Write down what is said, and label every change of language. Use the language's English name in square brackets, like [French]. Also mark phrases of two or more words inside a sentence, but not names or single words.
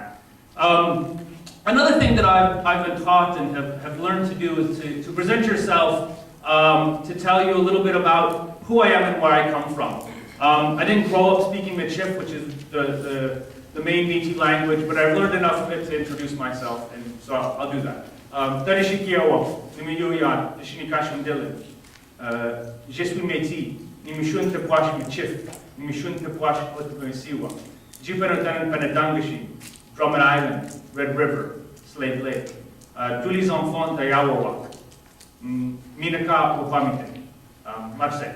[English] Another thing that I've been taught and have learned to do is to present yourself, to tell you a little bit about who I am and where I come from. I didn't grow up speaking Michif, which is the main Métis language, but I've learned enough of it to introduce myself, and so I'll do that. [French] Je suis Métis, [Michif] nimishun tepuash Michif, nimishun tepuash Otmesiwa, Jupenotan Penedangashi, Drummond Island, Red River, Slave Lake, [French] tous les enfants d'Ayawawak, [Michif] Minaka Popamite, Marseille.